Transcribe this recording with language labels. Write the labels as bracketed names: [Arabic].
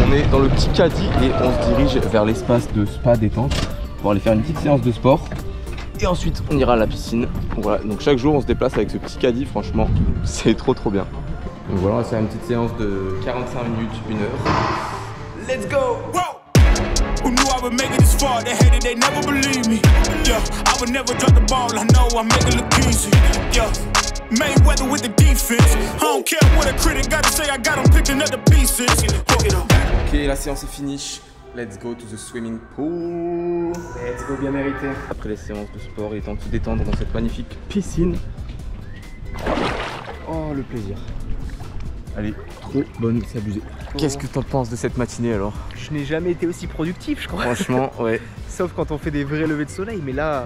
[French] Dans le petit caddie et on se dirige vers l'espace de spa détente pour aller faire une petite séance de sport et ensuite on ira à la piscine. Voilà, donc chaque jour on se déplace avec ce petit caddie, franchement c'est trop bien. Donc voilà, on va faire une petite séance de 45 minutes, 1 heure. [English] Let's go! Who knew I would make it this far? They hated, they never believe me. Yeah, I would never drop the ball. I know I make it look easy. Yeah, Mayweather with the defense. I don't care what a critic got to say. I got them picking up the pieces. [French] Ok, la séance est finie. [English] Let's go to the swimming pool. Let's go, [French] bien mérité. Après les séances de sport, il est temps de se détendre dans cette magnifique piscine. Oh, le plaisir. Elle est trop bonne, c'est abusé. Qu'est-ce que t'en penses de cette matinée alors? Je n'ai jamais été aussi productif, je crois. Franchement, ouais. Sauf quand on fait des vrais levées de soleil, mais là,